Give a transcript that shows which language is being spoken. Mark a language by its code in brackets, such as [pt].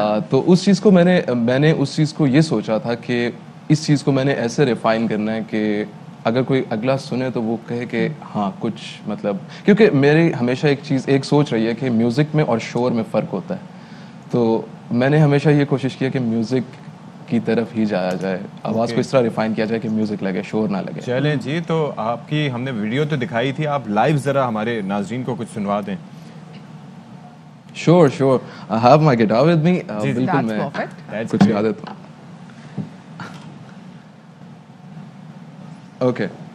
[ur] تو اس چیز کو میں نے اس چیز کو یہ سوچا تھا کہ اس چیز کو میں نے ایسے ریفائن کرنا ہے کہ اگر کوئی اگلا سنے تو وہ کہے کہ ہاں کچھ مطلب, کیونکہ میری ہمیشہ ایک سوچ رہی ہے کہ میوزک میں اور شور میں فرق ہوتا ہے. تو میں نے ہمیشہ یہ کوشش کیا کہ میوزک کی طرف ہی جایا جائے, آواز کو اس طرح ریفائن کیا جائے کہ میوزک لگے, شور نہ لگے. چلیں جی, تو آپ کی ہم نے ویڈیو تو دکھائی تھی, آپ لائیو ذرا ہمارے ناظرین کو کچھ سنوا دیں. [en] Sure I have my guitar with me. [ur] بالکل میں کچھ گا دیتا ہوں. اوکے,